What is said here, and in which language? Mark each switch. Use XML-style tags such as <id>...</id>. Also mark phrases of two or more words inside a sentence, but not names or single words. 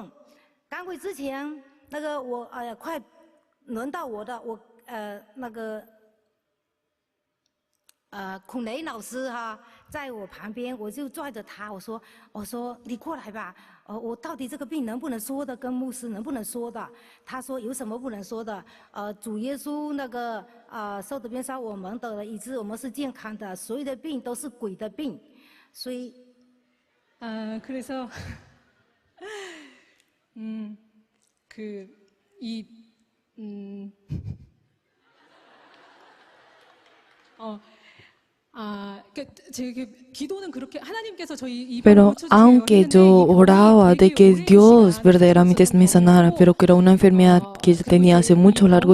<zh>赶鬼之前，那个我快轮到我的，那个孔雷老师哈，在我旁边，我就拽着他，我说你过来吧，我到底这个病能不能说的，跟牧师能不能说的？他说有什么不能说的？主耶稣那个受的鞭伤，我们得了医治，我们是健康的，所有的病都是鬼的病，所以 그래서</zh> <es>Pero aunque yo oraba de que Dios verdaderamente me sanara, pero que era una enfermedad que ya tenía hace mucho largo</es>